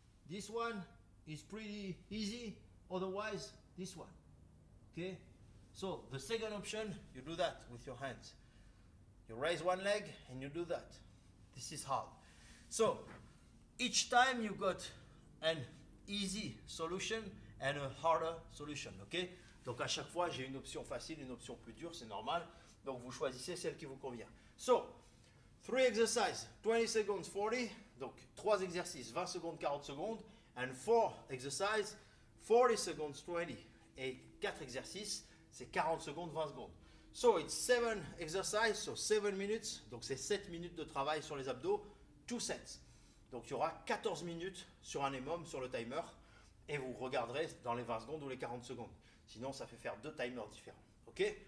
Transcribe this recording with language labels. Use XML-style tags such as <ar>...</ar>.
<en>This one is pretty easy, otherwise this one, okay? So the second option, you do that with your hands. You raise 1 leg and you do that. This is hard. So each time you got an easy solution and a harder solution, okay?</en> <fr>Donc à chaque fois, j'ai une option facile, une option plus dure, c'est normal. Donc vous choisissez celle qui vous convient.</fr> <en>So, 3 exercises, 20 seconds, 40.</en> <fr>Donc 3 exercices, 20 secondes, 40 secondes.</fr> <en>And 4 exercises, 40 seconds, 20.</en> <fr>Et 4 exercices, c'est 40 secondes, 20 secondes.</fr> <en>So it's 7 exercises, so 7 minutes.</en> <fr>Donc c'est 7 minutes de travail sur les abdos, 2 sets. Donc il y aura 14 minutes sur un EMOM, sur le timer. Et vous regarderez dans les 20 secondes ou les 40 secondes. Sinon, ça fait faire 2 timers différents. Ok?</fr>